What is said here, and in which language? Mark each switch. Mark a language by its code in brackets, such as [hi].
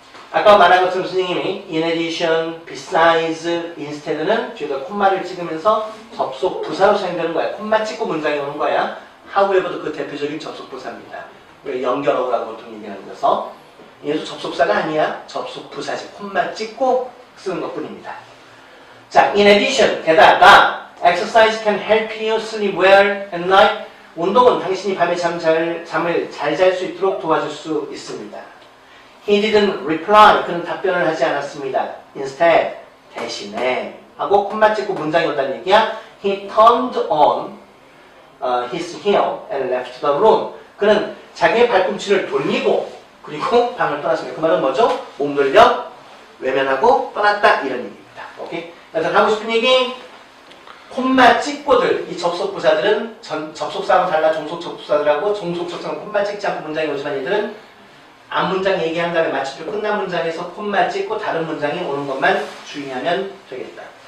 [ko] 아까 말한 것처럼 선생님이 in addition, besides, instead는 뒤에다 콤마를 찍으면서 접속 부사로 사용되는 거야. 콤마 찍고 문장이 오는 거야. however도 그 대표적인 접속 부사입니다. 왜 연결어라고 보통 얘기하는 거서 얘도 접속사가 아니야. 접속 부사지. 콤마 찍고 쓰는 것뿐입니다. [en] 자, in addition, [ko] 게다가 [en] exercise can help you sleep well at night. [ko] 운동은 당신이 밤에 잠을 잘 잘 수 있도록 도와줄 수 있습니다. [en] He didn't reply. [ko] 그는 답변을 하지 않았습니다. Instead, 대신에 하고 콤마 찍고 문장이 온다는 얘기야. [en] He turned on his heel and left the room. [ko] 그는 자기의 발꿈치를 돌리고 그리고 방을 떠났습니다. 그 말은 뭐죠? 몸 돌려 외면하고 떠났다 이런 얘기입니다. 오케이? 그래서 하고 싶은 얘기 콤마 찍고들 이 접속부사들은 접속사하고 달라 종속접속사들하고 종속접속사는 콤마 찍지 않고 문장이 오지만 얘들은 앞 문장 얘기한 다음에 마침표 끝난 문장에서 콤마 찍고 다른 문장이 오는 것만 주의하면 되겠다.